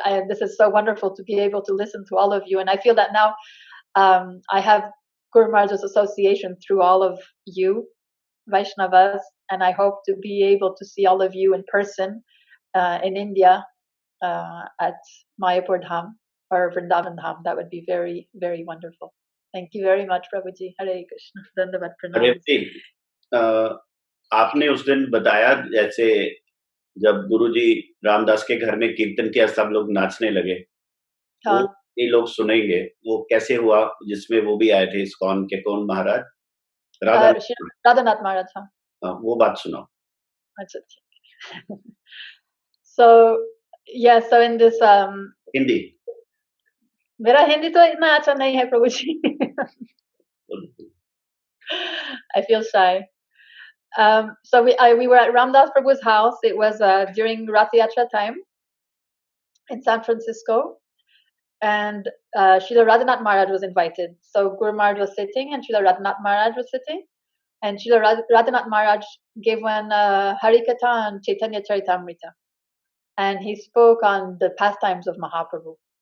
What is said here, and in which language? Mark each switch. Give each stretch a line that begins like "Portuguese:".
English: This is so wonderful to be able to listen to all of you, and I feel that now I have Guru Maharaj's association through all of you, Vaishnavas, and I hope to be able to see all of you in person in India at Mayapur Dham or Vrindavan Dham. That would be very, very wonderful. Thank you very much, Prabhuji. Hare Krishna. Dandavat pranam.
Hindi: Revati, आपने उस दिन बताया जैसे जब गुरुजी रामदास के घर में कीर्तन किया सब लोग नाचने लगे, हाँ, वो ये लोग सुनेंगे वो कैसे हुआ जिसमें वो भी आए थे इस्कॉन के कौन महाराज राधा Shri Radhanath Maharaj. हाँ, वो बात सुनाओ अच्छा ठीक.
English: So yeah, so in this
Hindi: Hindi मेरा हिंदी तो इतना अच्छा नहीं है प्रभुजी.
English: I feel shy. So we were at Ramdas Prabhu's house. It was during Rath Yatra time in San Francisco, and Srila Radhanath Maharaj was invited. So Guru Maharaj was sitting, and Srila Radhanath Maharaj was sitting, and Srila Radhanath Maharaj gave one Harikatha on Chaitanya Charitamrita, and he spoke on the pastimes of Mahaprabhu.